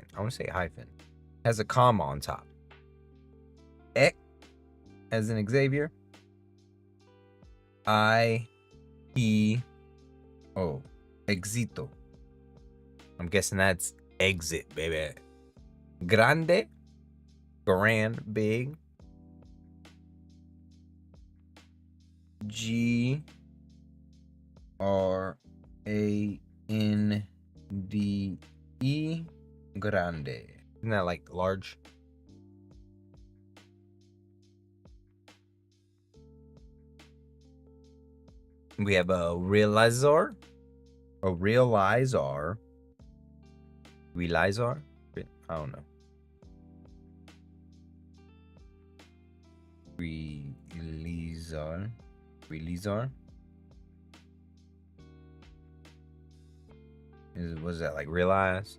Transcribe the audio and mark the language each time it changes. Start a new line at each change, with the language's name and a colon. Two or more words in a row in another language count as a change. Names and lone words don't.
English: I want to say hyphen. Has a comma on top. Ek, as in Xavier. Exito. I'm guessing that's exit, baby. Grande, grand, big.
Spanish: Grande, grande.
English: Isn't that like large? We have a realizar. Realizar? I don't know.
Spanish: Realizar. Realizar.
English: Was that like realize?